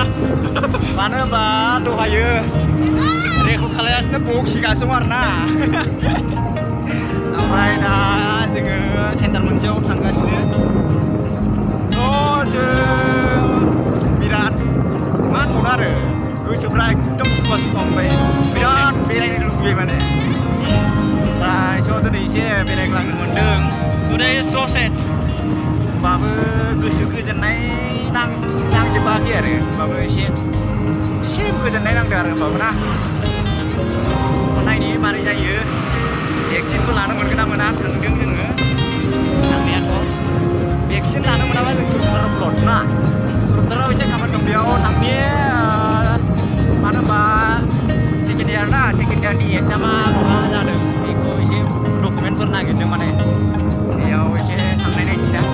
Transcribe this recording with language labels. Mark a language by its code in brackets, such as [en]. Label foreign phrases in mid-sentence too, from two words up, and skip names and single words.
[brx] मानो होनबा दहायो रेकर्ड खालामगासिनो बखिगासिनो दं आरोना ओमफ्राय दा जोङो सेन्टार मोनसेयाव थांगासिनो ज' बिराद मा होनबावनो आरो गोसोफ्रा एकदम सुखुवा ओमफ्राय बिराद बेरायनो लुगैबाय माने ओमफ्राय स' दिनै एसे बेरायग्लांनो मोन्दों [en] Today is so sad. [brx] होमबाबो गोसो गोजोननाय नांजोबाखै आरो होमबाबो एसे गोजोननाय नांदों आरो होमबाबो ना नायनि मारै जायो भेक्सिनखौ लानो मोनगोन ना मोना थांदों जोङो थांनायाथ' भेक्सिन लानो मोनाबा जों सरकाराव ब्लड ना सरकाराव एसे खामानि दं बेयाव थांनि मानो होनबा [en] second year [brx] ना सेकेन्ड इयारनि एग्जामा माबा जादों बेखौ एसे डकुमेन्टफोर नागिरदों माने बेयाव एसे थांनाय नायनोसै दा